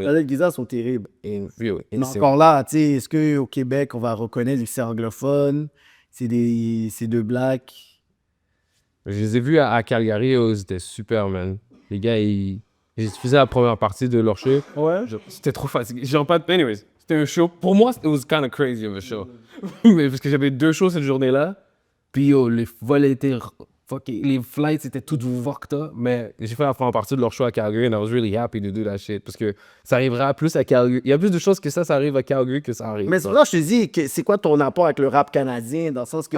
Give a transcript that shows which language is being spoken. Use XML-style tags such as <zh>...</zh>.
<fr>Les Giza sont terribles.</fr> <en>real.</en> <fr>Mais encore là, tu sais, est-ce qu'au Québec, on va reconnaître que c'est anglophone, c'est deux blacks? Je les ai vus à Calgary, c'était super, man. Les gars, ils faisaient la première partie de leur show. Ouais. C'était trop fatigué. Genre pas de... Anyways, c'était un show. Pour moi,</fr> <en>it was kind of crazy of a show.</en> <fr>Mais parce que j'avais 2 shows cette journée-là. Puis yo, les vols étaient fucking... Les flights étaient toutes fucked up. Mais j'ai fait la première partie de leur show à Calgary</fr> <en>and I was really happy to do that shit.</en> <fr>Parce que ça arrivera plus à Calgary. Il y a plus de choses que ça arrive à Calgary que ça arrive. Mais c'est pour ça que je te dis, que c'est quoi ton rapport avec le rap canadien, dans le sens que...</fr>